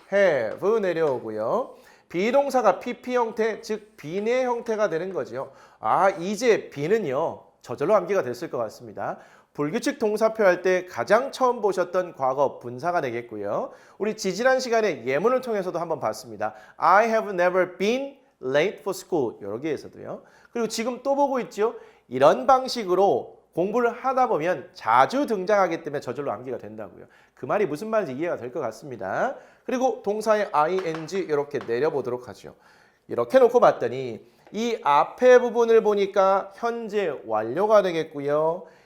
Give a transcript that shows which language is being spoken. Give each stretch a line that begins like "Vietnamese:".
Korean: have 내려오고요. 비동사가 pp 형태, 즉 비내 형태가 되는 거죠. 아, 이제 비는요. 저절로 암기가 됐을 것 같습니다. 불규칙 동사표 할 때 가장 처음 보셨던 과거 분사가 되겠고요. 우리 지지난 시간에 예문을 통해서도 한번 봤습니다.
English: I have never been late for school.
Korean: 여기에서도요. 그리고 지금 또 보고 있죠. 이런 방식으로 공부를 하다 보면 자주 등장하기 때문에 저절로 암기가 된다고요. 그 말이 무슨 말인지 이해가 될 것 같습니다. 그리고 동사의 ing 이렇게 내려보도록 하죠. 이렇게 놓고 봤더니 이 앞에 부분을 보니까 현재 완료가 되겠고요.